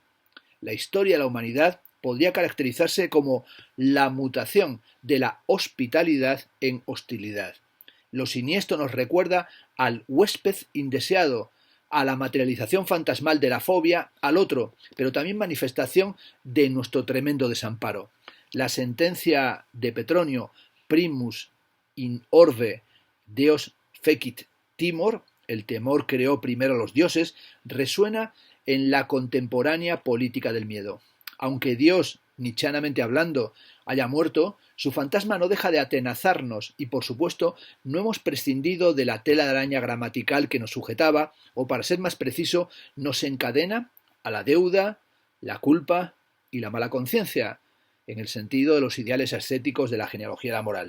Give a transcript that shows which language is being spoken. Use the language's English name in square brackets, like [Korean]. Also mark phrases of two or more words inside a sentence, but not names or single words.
[Spanish] La historia de la humanidad podría caracterizarse como la mutación de la hospitalidad en hostilidad. Lo siniestro nos recuerda al huésped indeseado, a la materialización fantasmal de la fobia al otro, pero también manifestación de nuestro tremendo desamparo. La sentencia de Petronio, [Latin] primus in orbe deos fecit timor, [Spanish] el temor creó primero a los dioses, resuena en la contemporánea política del miedo. Aunque Dios, nietzscheanamente hablando, haya muerto, su fantasma no deja de atenazarnos y, por supuesto, no hemos prescindido de la tela de araña gramatical que nos sujetaba, o para ser más preciso, nos encadena a la deuda, la culpa y la mala conciencia, en el sentido de los ideales ascéticos de la genealogía de la moral.